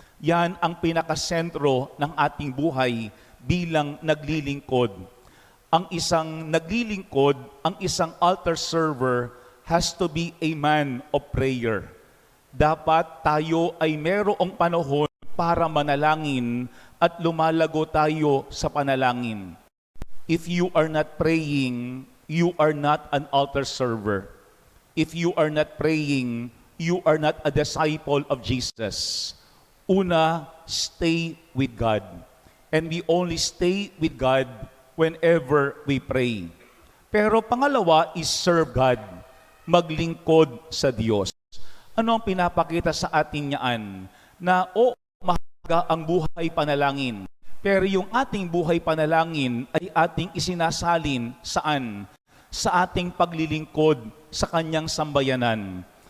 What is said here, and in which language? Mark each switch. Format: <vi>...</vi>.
<tl>Yan ang pinakasentro ng ating buhay bilang naglilingkod. Ang isang naglilingkod, ang isang</tl> <en>altar server has to be a man of prayer.</en> <tl>Dapat tayo ay merong panahon para manalangin at lumalago tayo sa panalangin.</tl> <en>If you are not praying, you are not an altar server. If you are not praying, you are not a disciple of Jesus.</en> <tl>Una,</tl> <en>stay with God. And we only stay with God whenever we pray.</en> <tl>Pero pangalawa</tl> <en>is serve God.</en> <tl>Maglingkod sa Diyos. Ano ang pinapakita sa atin niyaan? Na mahalaga ang buhay panalangin. Pero yung ating buhay panalangin ay ating isinasalin saan? Sa ating paglilingkod sa kanyang sambayanan.</tl>